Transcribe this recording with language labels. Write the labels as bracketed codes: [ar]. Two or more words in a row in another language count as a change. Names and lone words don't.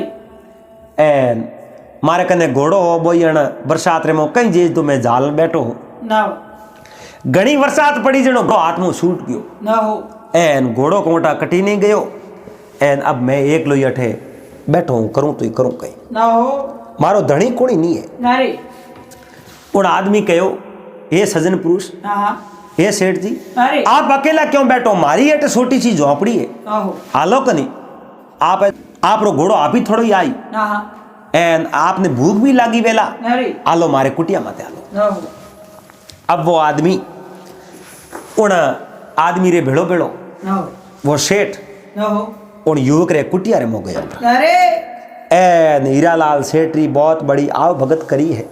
[raj] एन मारे कने घोड़ो हो बोई बरसात रे मो कई जेज तो मैं जाल बैठो हो ना घणी बरसात पड़ी जनो हाथ में छूट गयो ना हो एन घोड़ो कोटा कटी नहीं गयो एन अब मैं एक लो अठे बैठो हूं करूं तो ही करूं कहीं ना हो मारो धणी कोणी नहीं है अरे उन आदमी कहो ये सज्जन पुरुष हाँ ये सेठ जी अरे आप अकेला क्यों बैठो मारी अटे छोटी सी झोपड़ी है ना हो हालो कनी आप रो घोड़ो आप ही थोड़ो ही आई ना हाँ एन आपने भूख भी लागी वेला अरे आलो मारे कुटिया माते आलो। न हो अब वो आदमी उन आदमी रे भेड़ो भेड़ो न हो वो सेठ न हो उन युवक रे कुटिया रे मो गया। अरे एन हीरालाल सेठ री बहुत बड़ी आव भगत करी है।